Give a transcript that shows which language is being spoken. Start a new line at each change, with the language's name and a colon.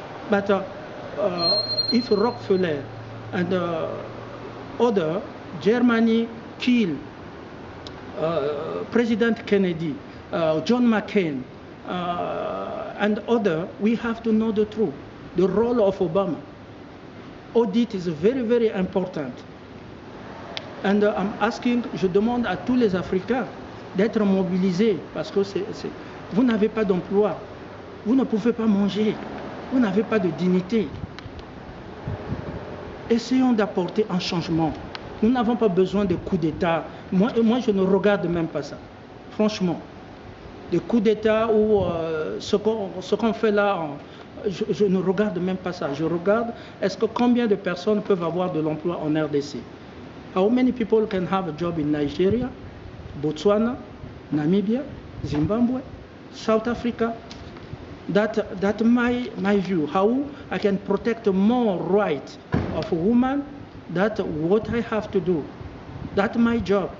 English: But if Rockefeller and other Germany kill President Kennedy, John McCain, and other, we have to know the truth. The role of Obama. Audit is very, very important. And I'm asking,
French: je demande à tous les Africains d'être mobilisés parce que vous n'avez pas d'emploi, vous ne pouvez pas manger, vous n'avez pas de dignité. Essayons d'apporter un changement. Nous n'avons pas besoin de coups d'État. Moi, je ne regarde même pas ça. Franchement. Des coups d'État ou ce qu'on fait là, je ne regarde même pas ça. Je regarde, est-ce que combien de personnes peuvent avoir de l'emploi en RDC?
English: How many people can have a job in Nigeria, Botswana, Namibia, Zimbabwe, South Africa? That's my view. How I can protect more rights of women. That's what I have to do. That's my job.